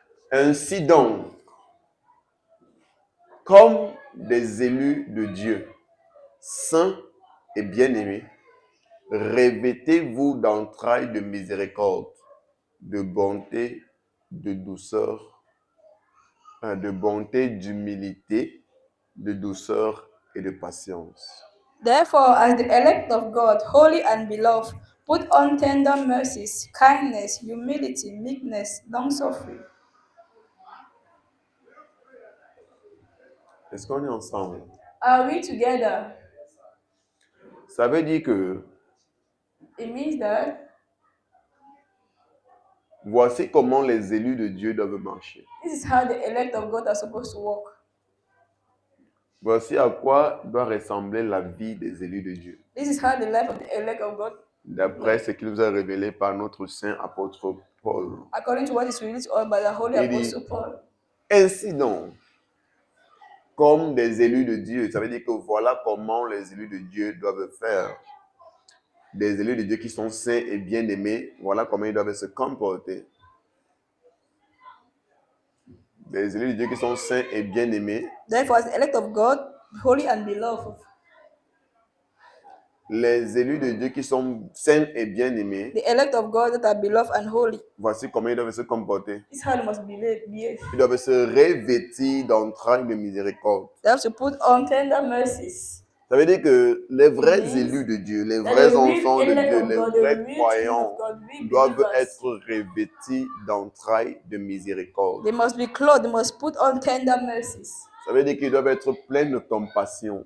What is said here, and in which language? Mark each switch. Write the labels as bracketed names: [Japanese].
[French] Ainsi donc, comme des élus de Dieu, saints et bien-aimés, revêtez-vous d'entrailles de miséricorde, de bonté, de douceur, de bonté, d'humilité, de douceur et de patience. [English] Therefore, as the elect of God, holy and beloved, put on tender mercies, kindness, humility, meekness, long-suffering. [French] Est-ce qu'on est ensemble? [English] Are we together? [French] Ça veut dire que [English] It means that [French] voici comment les élus de Dieu doivent marcher. [English] this is how the elect of God are supposed to walk. [French] Voici à quoi doit ressembler la vie des élus de Dieu. [English] This is how the life of the elect of God, [French] D'après ce qu'il nous a révélé par notre saint apôtre Paul. [English] according to what is revealed to us by the Holy [French] Il dit, [English] Apostle Paul. [French] ainsi donc, comme des élus de Dieu, ça veut dire que voilà comment les élus de Dieu doivent faire. Des élus de Dieu qui sont saints et bien-aimés, voilà comment ils doivent se comporter. Des élus de Dieu qui sont saints et bien-aimés. [English] Therefore, as the elect of God, holy and beloved, [French] Les élus de Dieu qui sont saints et bien-aimés, [English] the elect of God that are beloved and holy, [French] voici comment ils doivent se comporter. [English] this is how they must behave. [French] Ils doivent se revêtir d'entrailles de miséricorde. [English] They have to put on tender mercies. [French] Ça veut dire que les vrais [English] Yes. [French] élus de Dieu, les [English] That [French] vrais [English] the real [French] enfants de [English] elect [French] Dieu, [English] of [French] les [English] God, the [French] vrais [English] real [French] croyants [English] children of God, real [French] doivent [English] believers, [French] être revêtis d'entrailles de miséricorde. [English] they must be clothed, they must put on tender mercies. [French] Ça veut dire qu'ils doivent être pleins de compassion